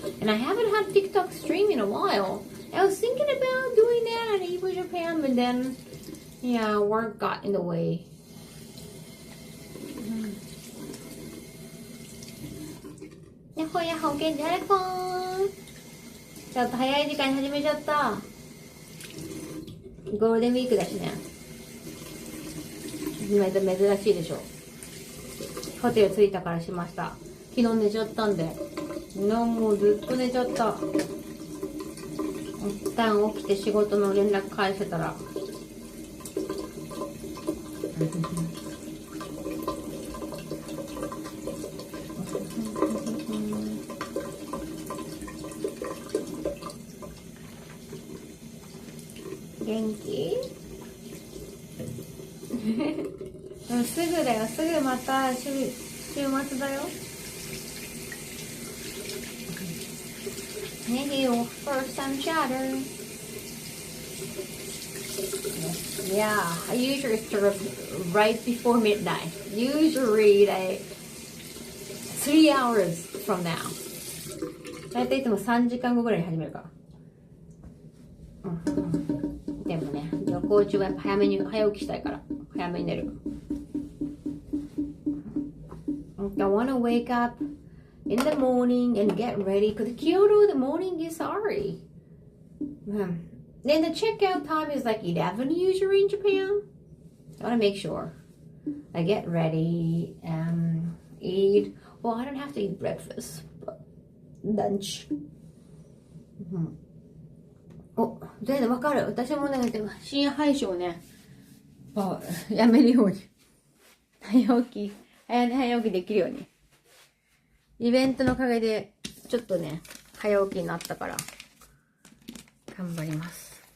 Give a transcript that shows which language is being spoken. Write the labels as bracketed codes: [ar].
[en] And I haven't had TikTok stream in a while. I was thinking about doing that at Evo Japan, but then, yeah, work got in the way. Yahoo, yahoo, get that phone. [ja] ちょっと早い時間に始めちゃった。ゴールデンウィークだしね。珍しいでしょ。ホテル着いたからしました。昨日寝ちゃったんで。もうずっと寝ちゃった。一旦起きて仕事の連絡返せたら。元気？すぐだよ、すぐまた週末だよ。 [en] Maybe your first time chatter. Yeah, I usually start right before midnight. Usually like 3 hours from now. [ja] だいたいいつも3時間後ぐらいに始めるから。でもね、旅行中はやっぱ早起きしたいから早めに寝る。 [en] I want to wake up in the morning and get ready because Kyoto the morning is sorry. Then the checkout time is like 11 usually in Japan. I want to make sure I get ready and eat. Well, I don't have to eat breakfast, but lunch. [ja] お、全然わかる。私もね、深夜配信をね、やめるように。早起きできるように。イベントのおかげで、ちょっとね、早起きになったから、頑張ります。